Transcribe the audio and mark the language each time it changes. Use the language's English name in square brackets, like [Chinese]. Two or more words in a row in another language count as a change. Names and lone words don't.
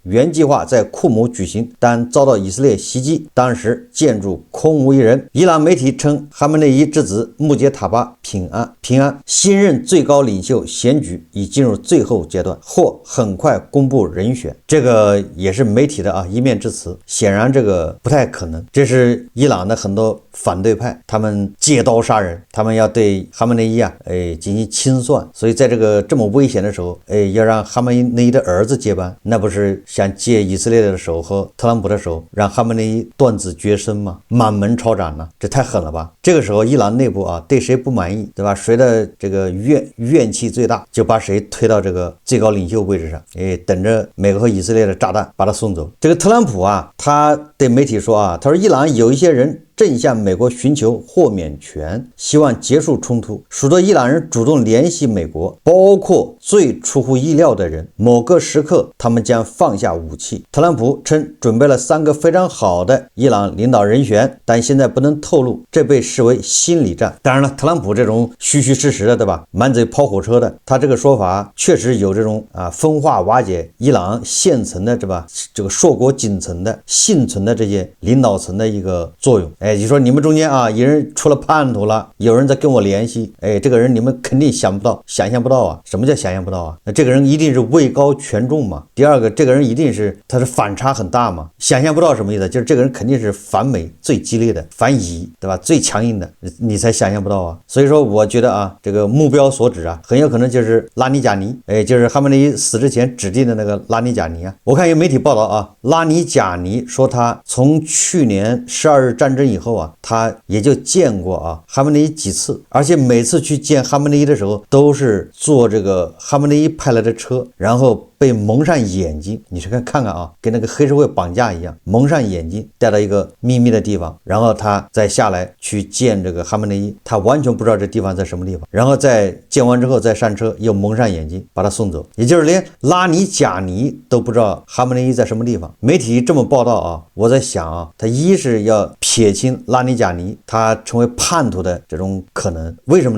[Chinese] 原計劃在庫姆舉行，但遭到以色列襲擊，當時建築空無一人。伊朗媒體稱，哈梅內伊之子穆杰塔巴平安。新任最高領袖選舉已進入最後階段，或很快公布人選。這個也是媒體的一面之詞，顯然這個不太可能。這是伊朗的很多反對派，他們借刀殺人，他們要對哈梅内伊進行清算，所以在这麼危險的時候，要讓哈梅內伊的兒子接班，那不是想借以色列的手和特朗普的手，讓哈梅內伊斷子絕孫嗎？滿門抄斬呢？這太狠了吧！這個時候伊朗內部對誰不滿意，對吧？誰的這個怨氣最大，就把誰推到這個最高領袖位置上，等着美美國和以色列的炸彈，把他送走。这个特朗普啊，他对媒体说啊，他说伊朗有一些人正向美国寻求豁免权，希望結束衝突，许多伊朗人主動聯繫美國，包括最出乎意料的人，某個時刻他們將放下武器。特朗普稱準備了3個非常好的伊朗領導人選，但現在不能透露，這被視為心理戰。當然了，特朗普這種虛虛實實的，對吧，滿嘴跑火車的，他這個說法確實有這種分化瓦解伊朗現層的，對吧，這個碩果僅存的幸存的這些領導層的一個作用。你說你們中間啊，有人出了叛徒了，有人在跟我聯繫，這個人你們肯定想象不到啊。什麼叫想象不到啊？那這個人一定是位高權重嘛。第二個，這個人一定是他是反差很大嘛。想象不到什麼意思？就是這個人肯定是反美最激烈的，反以，對吧？最強硬的，你才想象不到啊。所以說，我覺得啊，這個目標所指啊，很有可能就是拉尼賈尼，就是哈梅內伊死之前指定的那個拉尼賈尼啊。我看有媒體報道啊，拉尼賈尼說他從去年12日戰爭以後啊，他也就見過啊哈梅內伊幾次，而且每次去見哈梅內伊的時候，都是坐這個哈梅內伊派來的車，然後被蒙上眼睛，你去看看啊，跟那個黑社會綁架一樣，蒙上眼睛，帶到一個秘密的地方，然後他再下來去見這個哈梅內伊，他完全不知道這地方在什麼地方，然後再見完之後再上車，又蒙上眼睛把他送走，也就是連拉尼賈尼都不知道哈梅內伊在什麼地方。媒體這麼報道啊，我在想啊，他一是要撇清拉尼賈尼他成為叛徒的這種可能，為什麼呢？